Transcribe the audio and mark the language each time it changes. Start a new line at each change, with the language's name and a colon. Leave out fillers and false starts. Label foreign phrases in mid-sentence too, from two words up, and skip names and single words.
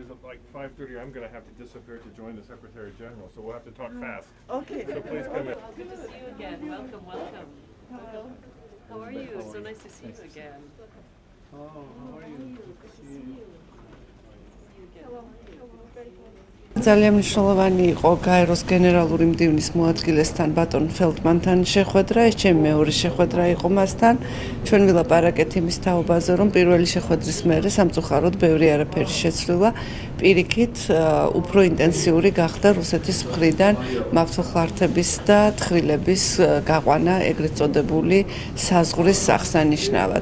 English: At like 5:30, I'm going to have to disappear to join the Secretary General, so we'll have to talk fast. Okay. So please come in. Good to see you again. Welcome, welcome. Hello. How are you? So nice to see you again. Oh, how are you? Good to see you. Hello. Very good.
Georgian: ძალიან მნიშვნელოვანი იყო გაეროს გენერალური მდივნის მოადგილესთან ბატონ ფელდმანთან შეხვედრა. ეს ჩემი მეორე შეხვედრა იყო მასთან. ჩვენ ვილაპარაკეთ იმის თაობაზე, რომ პირველი შეხვედრის მერე სამწუხაროდ ბევრი არაფერი შეცვლილა. პირიქით, უფრო ინტენსიური გახდა რუსეთის მხრიდან მავთულხლართების და თხრილების გაყვანა ეგრეთ წოდებული საზღვრის აღსანიშნავად.